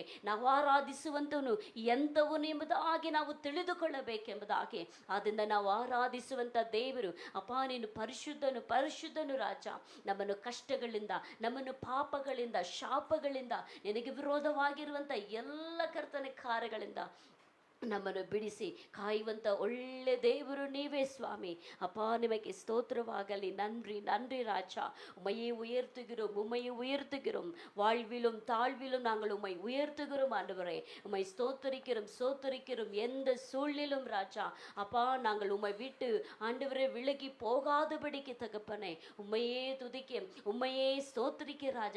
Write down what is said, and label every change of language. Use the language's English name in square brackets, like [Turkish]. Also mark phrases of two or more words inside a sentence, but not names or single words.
[Kannada] ನಾವು ಆರಾಧಿಸುವಂತವನು ಎಂಥವನು ಎಂಬುದಾಗಿ ನಾವು ತಿಳಿದುಕೊಳ್ಳಬೇಕೆಂಬುದಾಗಿ, ಆದ್ದರಿಂದ ನಾವು ಆರಾಧಿಸುವಂತ ದೇವರು ಅಪ್ಪ ನೀನು ಪರಿಶುದ್ಧನು, ಪರಿಶುದ್ಧನು ರಾಜ. ನಮ್ಮನ್ನು ಕಷ್ಟಗಳಿಂದ, ನಮ್ಮನ್ನು ಪಾಪಗಳಿಂದ, ಶಾಪಗಳಿಂದ, ನಿನಗೆ ವಿರೋಧವಾಗಿರುವಂಥ ಎಲ್ಲ ಕರ್ತನೆ ಕಾರ್ಯಗಳಿಂದ ನಮ್ಮನ್ನು ಬಿಡಿಸಿ ಕಾಯುವಂಥ ಒಳ್ಳೆ ದೇವರು ನೀವೇ ಸ್ವಾಮಿ. ಅಪ್ಪ ನಿಮಗೆ ಸ್ತೋತ್ರವಾಗಲಿ. [Tamil] நன்றி நன்றி ராஜா. உம்மையே உயர்த்துகிறோம், உம்மையே உயர்த்துகிறோம். வாழ்விலும் தாழ்விலும் நாங்கள் உம்மை உயர்த்துகிறோம் ஆண்டவரே. உம்மை ஸ்தோத்தரிக்கிறோம், ஸ்தோத்தரிக்கிறோம். எந்த சூழ்நிலும் ராஜா அப்பா நாங்கள் உம்மை விட்டு ஆண்டவரே விலகி போகாதபடிக்கு தகப்பனே உம்மையே துதிக்க, உம்மையே ஸ்தோத்தரிக்க ராஜா.